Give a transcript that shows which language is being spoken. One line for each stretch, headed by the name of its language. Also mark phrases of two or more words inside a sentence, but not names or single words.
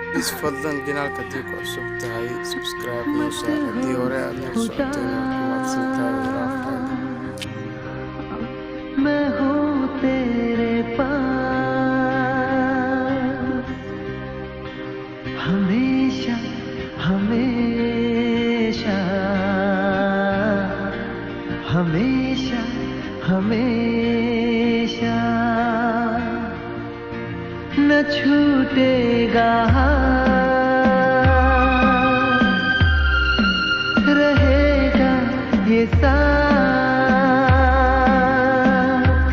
Somali: isfadlan janaalka haddii ku cusub tahay subscribe noo saar haddii hore aad nala socotayna waad mahadsantahay ilaa fayda
Hindi: मैं हूँ तेरे पास हमेशा हमेशा हमेशा हमेशा न छूटेगा रहेगा ये साथ